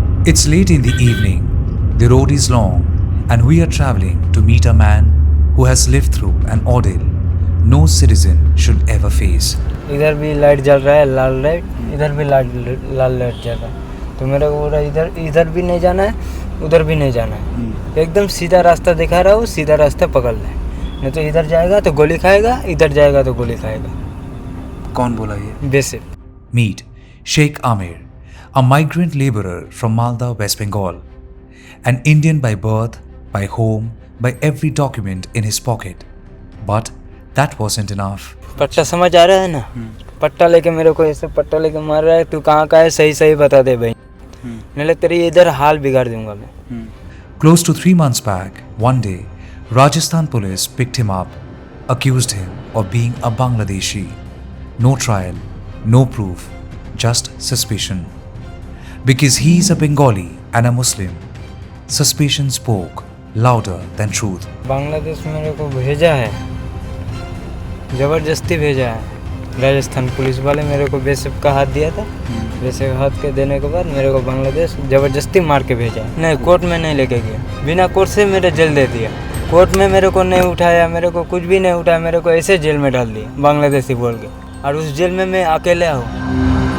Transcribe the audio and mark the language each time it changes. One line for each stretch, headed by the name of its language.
English: It's late in the evening, the road is long, and we are traveling to meet a man who has lived through an ordeal no citizen should ever face.
Hindi: इधर भी light जल रहा है लाल light, इधर भी लाल light जल रहा है, तो मेरे को बोला इधर भी नहीं जाना है, उधर भी नहीं जाना है, एकदम सीधा रास्ता दिखा रहा हूँ, सीधा रास्ता पकड़ ले, नहीं तो इधर जाएगा तो गोली खाएगा, इधर जाएगा तो गोली खाएगा। कौन बोला ये? Basic.
English: Meet Sheikh Amir, a migrant laborer from Malda, West Bengal, an Indian by birth, by home, by every document in his pocket. But that wasn't enough.
Hindi: पट्टा समझ आ रहा है ना? पट्टा लेके मेरे को ऐसे पट्टा लेके मार रहा है, तू कहाँ का है सही सही बता दे भाई, नहीं तेरी इधर हाल बिगाड़ दूंगा मैं।
English: Close to 3 months back, one day, Rajasthan police picked him up, accused him of being a Bangladeshi. No trial, no proof, just suspicion. Because he's a Bengali and a Muslim, suspicion spoke louder than truth.
Hindi: Bangladesh मेरे को भेजा है, ज़बरदस्ती भेजा है। Rajasthan police वाले मेरे को बेसिप का हाथ दिया था, बेसिप हाथ के देने के बाद मेरे को बांग्लादेश ज़बरदस्ती मार के भेजा। नहीं, कोर्ट में नहीं लेके गया, बिना कोर्ट से मेरे जेल दे दिया। कोर्ट में मेरे को नहीं उठाया, मेरे को कुछ भी नहीं उठाया, मेरे को ऐसे जेल में डाल दिया बांग्लादेशी बोल के, और उस जेल में मैं अकेले हूँ।